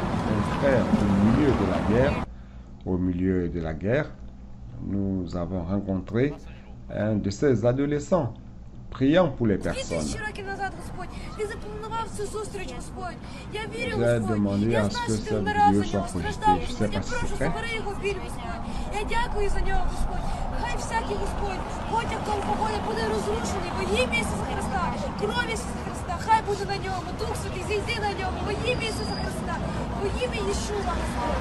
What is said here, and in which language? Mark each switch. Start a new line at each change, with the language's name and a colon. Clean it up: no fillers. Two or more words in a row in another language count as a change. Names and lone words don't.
French: Un frère, au milieu de la guerre, nous avons rencontré un de ces adolescents priant pour les personnes. J'ai demandé à ce que cette vidéo soit projetée. Je ne sais pas si c'est prêt.
Ukrainian: Хай буде на ньому, Дух Святий, зійди на ньому, во ім'я Ісуса Христа, во ім'я Єшуа, Господь.